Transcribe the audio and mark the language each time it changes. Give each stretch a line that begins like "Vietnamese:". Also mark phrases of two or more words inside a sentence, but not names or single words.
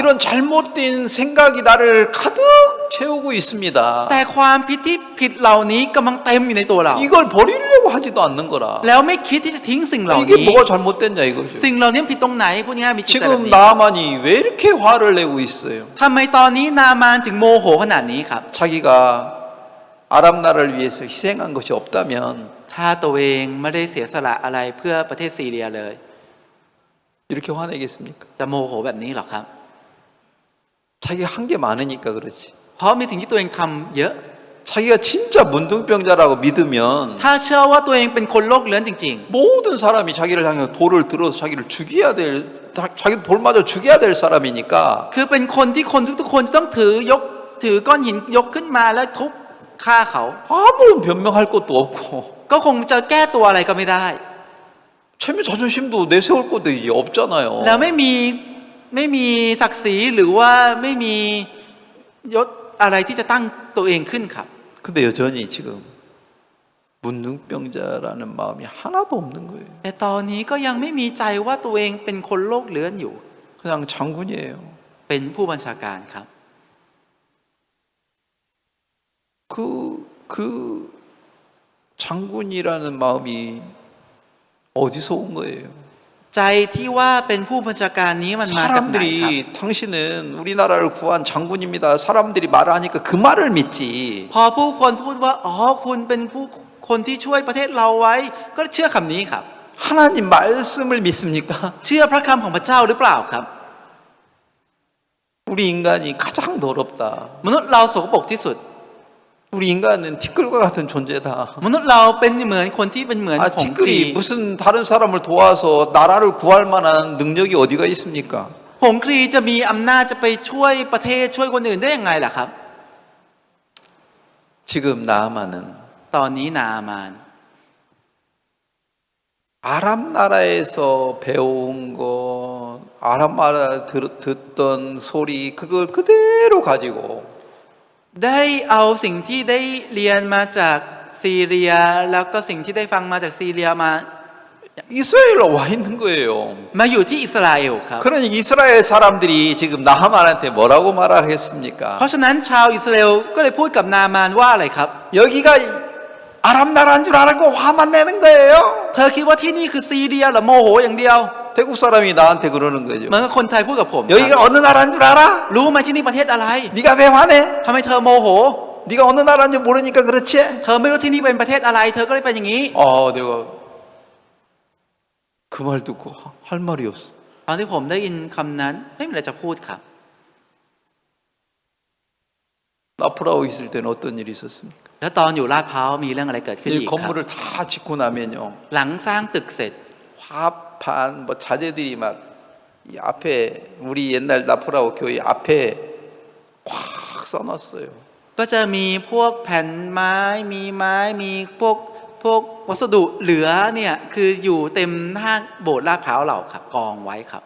Korean: 이런 잘못된 생각이 나를 가득 채우고 있습니다.
Thai: แต่ความคิดที่ผิดเหล่านี้กำลังเต็มอยู่ในตัวเรา
Korean: 이걸 버리려고 하지도 않는 거라.
Thai: แล้วไม่คิดที่จะทิ้งสิ่งเหล่า
Korean: 이게
Thai: นี้
Korean: 뭐가 잘못됐냐 이거죠.
Thai: สิ่งเหล่านี้ผิดตรงไหนพูดง่ายๆมีจิตใจแบบ
Korean: 지금
Thai: นี้
Korean: 나만이 왜 이렇게 화를 내고 있어요?
Thai: ทำไมตอนนี้นามานถึงโมโหขนาดนี้ครับ
Korean: 자기가 아랍 나라를 위해서 희생한 것이 없다면
Thai: ถ้าตัวเองไม่ได้เสียสละอะไรเพื่อประเทศซีเรียเลย
Korean: 이렇게 화내겠습니까?
Thai: จะโมโหแบบนี้หรอครับ
Korean: 자기가 한 게 많으니까 그렇지.
Thai: เพราะมีสิ่งที่ตัวเองทำเยอะ
Korean: 자기가 진짜 문둥병자라고 믿으면
Thai: ถ้าเชื่อว่าตัวเองเป็นคนโลกเลื้อนจริง
Korean: 모든 사람이 자기를 향해 돌을 들어서 자기를 죽여야 될 자기 돌 맞아 죽여야 될 사람이니까
Thai: ๆ คือเป็นคนที่คนทุกๆคนจะต้องถือก้อนหินยกขึ้นมาแล้วทุบฆ่าเขา
Korean: 아무런 변명할 것도 없고
Thai: ก็คงจะแก้ตัวอะไรก็ไม่ได้
Korean: 체면 자존심도 내세울 것도 이제 없잖아요.
Thai: แล้วไม่มีศักดิ์ศรีหรือว่าไม่มียศอะไรที่จะตั้งตัวเองขึ้นครับ
Korean: 근데 여전히 지금 문둥병자라는 마음이 하나도 없는 거예요.
Thai: แต่ตอนนี้ก็ยังไม่มีใจว่าตัวเองเป็นคนโลกเลื้อนอยู่
Korean: 그냥 장군이에요.
Thai: เป็นผู้บัญชาการครับ
Korean: 그 장군이라는 마음이 어디서 온 거예요?
Thai: ใจที่ว่าเป็นผู้บัญชาการนี้มันมาจากไหนครับ
Korean: 사람들이 당신은 우리나라를 구한 장군입니다. 사람들이 말하니까 그 말을 믿지.
Thai: พอผู้คนพูดว่าอ๋อคุณเป็นผู้คนที่ช่วยประเทศเราไว้ก็เชื่อคำนี้ครับ
Korean: 하나님 말씀을 믿습니까?
Thai: เชื่อพระคำของพระเจ้าหรือเปล่าครับ
Korean: 우리 인간이 가장 더럽다.
Thai: มนุษย์เราสกปรกที่สุด
Korean: 우리 인간은 티끌과 같은 존재다.
Thai: มนุษย์เราเป็นเหมือนคนที่เป็นเหมือนผงกรี
Korean: 티끌이 무슨 다른 사람을 도와서 나라를 구할 만한 능력이 어디가 있습니까?
Thai: ผงกรีจะมีอำนาจจะไปช่วยประเทศช่วยคนอื่นได้ยังไงล่ะครับ
Korean: 지금 나아만은
Thai: ตอนนี้นามาน
Korean: 아랍 나라에서 배운 거, 아랍 나라 듣던 소리 그걸 그대로 가지고
Thai: ได้เอาสิ่งที่ได้เรียนมาจากซีเรียแล้วก็สิ่งที่ได้ฟังมาจากซีเรียมา
Korean: 이스라엘로 와 있는 거예요.
Thai: มาอยู่ที่อิสราเอลครับ
Korean: 그러니 이스라엘 사람들이 지금 나하만한테 뭐라고 말하겠습니까?
Thai: เพราะฉะนั้นชาวอิสราเอลก็เลยพูดกับนามานว่าอะไรครับ
Korean: 여기가 아랍 나라인 줄 알고 화만 내는 거예요.
Thai: เธอคิดว่าที่นี่คือซีเรียเหรอโมโหอย่างเดียว
Korean: 태국 사람이 나한테 그러는 거죠.
Thai: เหมือนกับคนไทยพูดกับผม
Korean: 여기가 어느 나라인 줄 알아?
Thai: รู้ไหมที่นี่ประเทศอะไร
Korean: 네가 왜 화내?
Thai: ทำไมเธอโมโห
Korean: 네가 어느 나라인지 모르니까 그렇지?
Thai: เธอไม่รู้ที่นี่เป็นประเทศอะไร เธอก็เลยเป็นอย่างนี้
Korean: 내가 그 말 듣고 할 말이 없어.
Thai: ตอนที่ผมได้ยินคำนั้นไม่มีอะไรจะพูดครับ
Korean: 나프라오 있을 때는 어떤 일이 있었습니까?
Thai: แล้วตอนอยู่ลาดพร้าวมีเรื่องอะไรเกิดขึ้น
Korean: 이
Thai: อีกครับ
Korean: 건물을 다 짓고 나면요.
Thai: หลังสร้างตึกเสร็จ
Korean: 화판 뭐 자재들이 막 이 앞에 우리 옛날 나프라오 교회 앞에 꽉 써놨어요.
Thai: ก็จะมีพวกแผ่นไม้มีพวกวัสดุเหลือเนี่ยคืออยู่เต็มหน้าโบสถ์ลาดพร้าวเราครับกองไว้ครับ